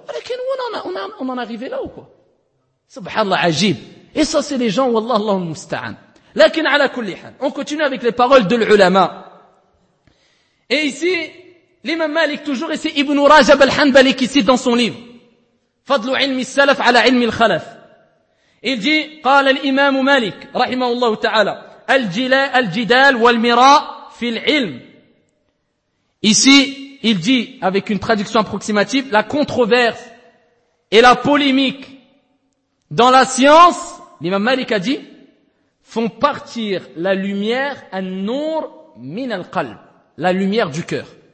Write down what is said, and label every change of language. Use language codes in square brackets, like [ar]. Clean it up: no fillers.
[fr] Mais nous, on en est arrivé là ou quoi? [ar] Subhanallah, ajib. [fr] Et ça, c'est les gens, [ar] wallah, Allahu musta'an. Lakin, ala kulli hal. [fr] On continue avec les paroles de l'ulama. Et ici, l'imam Malik toujours, et c'est Ibn Rajab al-Hanbali qui cite dans son livre. [ar] فضل علم السلف على علم الخلف. [fr] Il dit, [ar] قال الإمام مالك رحمه الله تعالى الجدال والمراء في العلم. [fr] Ici, il dit, avec une traduction approximative, la controverse et la polémique dans la science, l'imam Malik a dit, font partir la lumière [ar] النور من القلب, [fr] la lumière du cœur.